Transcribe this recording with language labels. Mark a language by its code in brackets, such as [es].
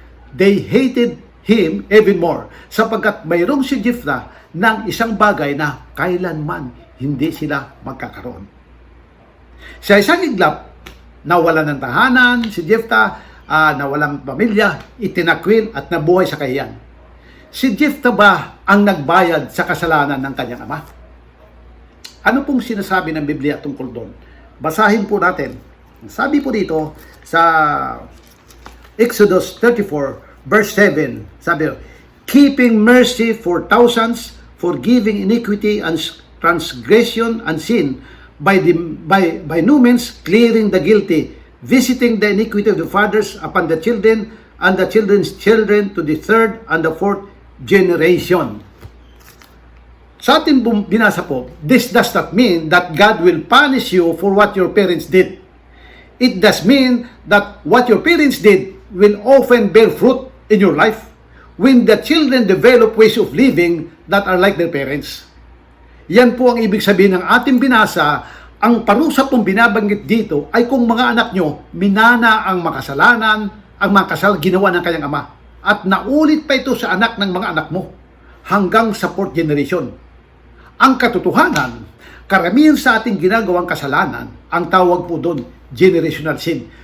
[en] They hated him even more [tl] sapagkat mayroong si Jephthah ng isang bagay na kailanman hindi sila magkakaroon. Sa isang iglap, nawalan ng tahanan si Jephthah, nawalang pamilya, itinakwil at nabuhay sa kahiyan. Si Jephthah ba ang nagbayad sa kasalanan ng kanyang ama? Ano pong sinasabi ng Biblia tungkol doon? Basahin po natin. Sabi po dito sa Exodus 34 verse 7, sabi, [en] keeping mercy for thousands, forgiving iniquity and transgression and sin, by no means clearing the guilty, visiting the iniquity of the fathers upon the children and the children's children to the third and the fourth generation. [tl] Sa ating binasa po, [en] this does not mean that God will punish you for what your parents did. It does mean that what your parents did will often bear fruit in your life when the children develop ways of living that are like their parents. [tl] Yan po ang ibig sabihin ng ating binasa. Ang parusa pong binabanggit dito ay kung mga anak nyo minana ang makasalanan, ang mga ginawa ng kanyang ama. At naulit pa ito sa anak ng mga anak mo hanggang sa fourth generation. Ang katotohanan, karamihan sa ating ginagawang kasalanan, ang tawag po doon, generational sin.